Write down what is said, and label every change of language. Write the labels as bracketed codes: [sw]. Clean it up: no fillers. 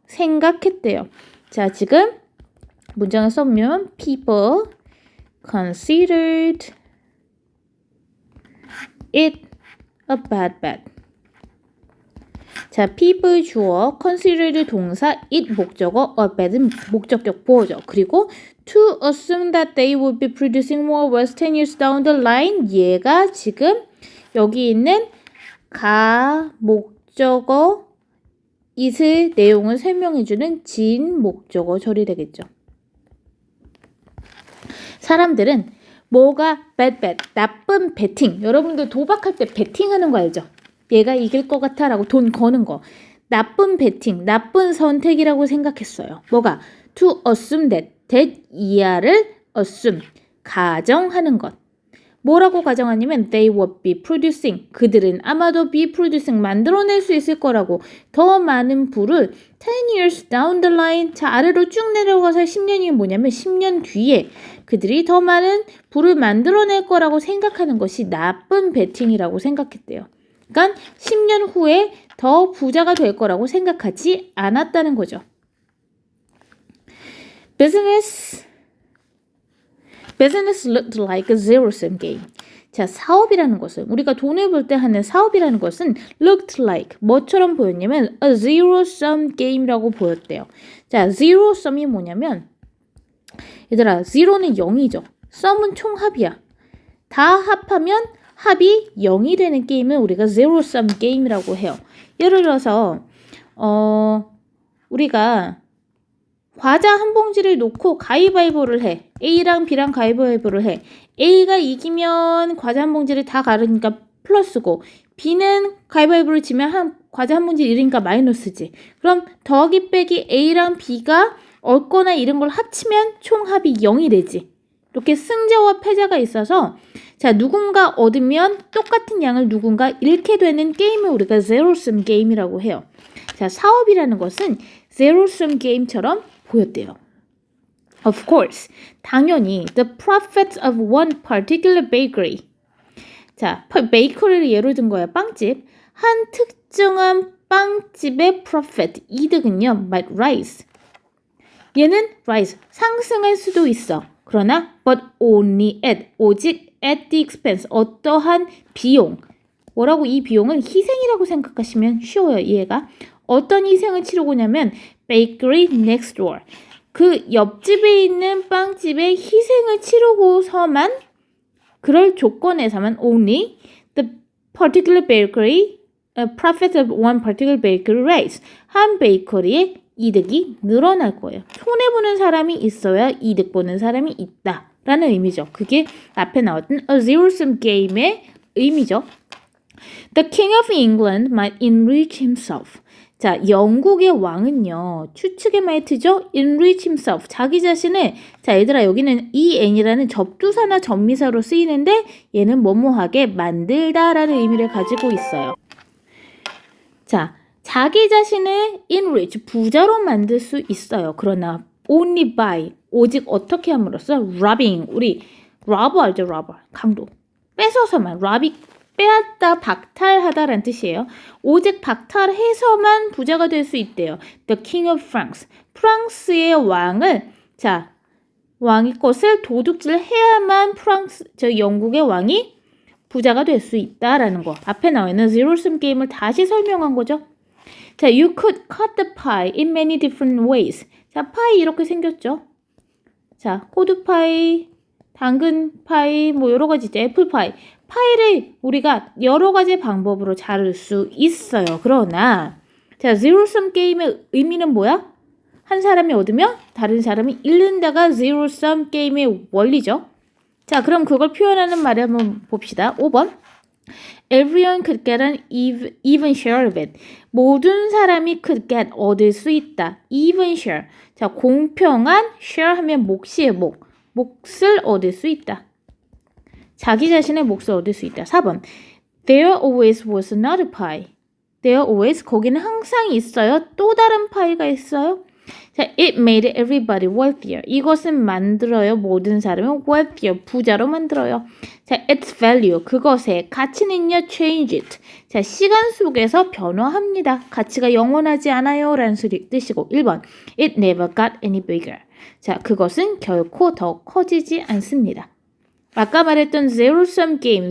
[ko] 생각했대요. 자 지금 문장을 써보면 [en] people considered it a bad bet. [ko] 자, people 주어, considered 동사, it 목적어, [en] a bad [ko] 은 목적격 보어죠. 그리고 [en] to assume that they would be producing more wealth 10 years down the line. [ko] 얘가 지금 여기 있는 가 목적어 it의 내용을 설명해주는 진 목적어 절이 되겠죠. 사람들은 뭐가 bad bet, 나쁜 베팅. 여러분들 도박할 때 베팅하는 거 알죠? 얘가 이길 것 같아 라고 돈 거는 거. 나쁜 베팅, 나쁜 선택이라고 생각했어요. 뭐가? [en] to assume that [ko] 이하를 [en] assume, [ko] 가정하는 것. 뭐라고 가정하냐면 [en] they would be producing, [ko] 그들은 아마도 be producing, 만들어낼 수 있을 거라고 더 많은 부를 [en] 10 years down the line, [ko] 자 아래로 쭉 내려가서 10년이 뭐냐면 10년 뒤에 그들이 더 많은 부를 만들어낼 거라고 생각하는 것이 나쁜 베팅이라고 생각했대요. 그러니까 10년 후에 더 부자가 될 거라고 생각하지 않았다는 거죠. [en] Business looked like a zero-sum game. [ko] 자, 사업이라는 것은 우리가 돈을 벌 때 하는 사업이라는 것은 [en] looked like [ko] 뭐처럼 보였냐면 [en] a zero-sum game [ko] 이라고 보였대요. 자, zero-sum이 뭐냐면 얘들아, zero는 0이죠. sum은 총합이야. 다 합하면 합이 0이 되는 게임은 우리가 zero-sum game이라고 해요. 예를 들어서 우리가 과자 한 봉지를 놓고 가위바위보를 해. A랑 B랑 가위바위보를 해. A가 이기면 과자 한 봉지를 다 가르니까 플러스고 B는 가위바위보를 지면 과자 한 봉지를 잃으니까 마이너스지. 그럼 더하기 빼기 A랑 B가 얻거나 잃은 걸 합치면 총합이 0이 되지. 이렇게 승자와 패자가 있어서 자 누군가 얻으면 똑같은 양을 누군가 잃게 되는 게임을 우리가 zero-sum 게임이라고 해요. 자 사업이라는 것은 zero-sum 게임처럼 보였대요. [en] Of course, [ko] 당연히 [en] the profits of one particular bakery. [ko] 자, 베이커리를 예로 든 거야. 빵집. 한 특정한 빵집의 profit, 이득은요, [en] might rise. [ko] 얘는 rise, 상승할 수도 있어. [en] 그러나 but only at, [ko] 오직 [en] at the expense, [ko] 어떠한 비용. 뭐라고 이 비용은 희생이라고 생각하시면 쉬워요, 이해가. 어떤 희생을 치르고냐면 [en] bakery next door. [ko] 그 옆집에 있는 빵집의 희생을 치르고서만 그럴 조건에서만 [en] only the particular bakery profit of one particular bakery rise. [ko] 한 베이커리의 이득이 늘어날 거예요. 손해보는 사람이 있어야 이득 보는 사람이 있다 라는 의미죠. 그게 앞에 나왔던 a zero-sum game의 의미죠. [en] The king of England might enrich himself. [ko] 자, 영국의 왕은요, 추측의 말투죠? enrich himself. 자기 자신을, 자, 얘들아, 여기는 en이라는 접두사나 접미사로 쓰이는데, 얘는 뭐뭐하게 만들다라는 의미를 가지고 있어요. 자, 자기 자신을 enrich, 부자로 만들 수 있어요. 그러나, [en] only by, [ko] 오직 어떻게 함으로써? robbing, 우리, robber 알죠? robber, 강도. 뺏어서만, robbing, 빼앗다, 박탈하다라는 뜻이에요. 오직 박탈해서만 부자가 될 수 있대요. [en] The King of France. [ko] 프랑스의 왕을, 자, 왕의 것을 도둑질 해야만 영국의 왕이 부자가 될 수 있다라는 거. 앞에 나와 있는 zero-sum 게임을 다시 설명한 거죠. [en] 자, you could cut the pie in many different ways. [ko] 자, 파이 이렇게 생겼죠. 자, 호두파이, 당근파이, 뭐 여러 가지 있죠. 애플파이. 파이를 우리가 여러 가지 방법으로 자를 수 있어요. 그러나 자, zero-sum 게임의 의미는 뭐야? 한 사람이 얻으면 다른 사람이 잃는다가 zero-sum 게임의 원리죠. 자, 그럼 그걸 표현하는 말을 한번 봅시다. 5번. [en] Everyone could get an even share of it. [ko] 모든 사람이 could get 얻을 수 있다. [en] Even share. [ko] 자, 공평한 share 하면 몫이에요. 몫을 얻을 수 있다. 자기 자신의 몫을 얻을 수 있다. 4번. [en] There always was another pie. There always [ko] 거기는 항상 있어요. 또 다른 파이가 있어요. [en] 자, it made everybody wealthier. [ko] 이것은 만들어요. 모든 사람을 wealthier. 부자로 만들어요. 자, [en] its value. [ko] 그것의 가치는요. [en] change it. [ko] 자, 시간 속에서 변화합니다. 가치가 영원하지 않아요. 라는 뜻이고 1번. [en] It never got any bigger. [ko] 자, 그것은 결코 더 커지지 않습니다. 아까 말했던 zero-sum game.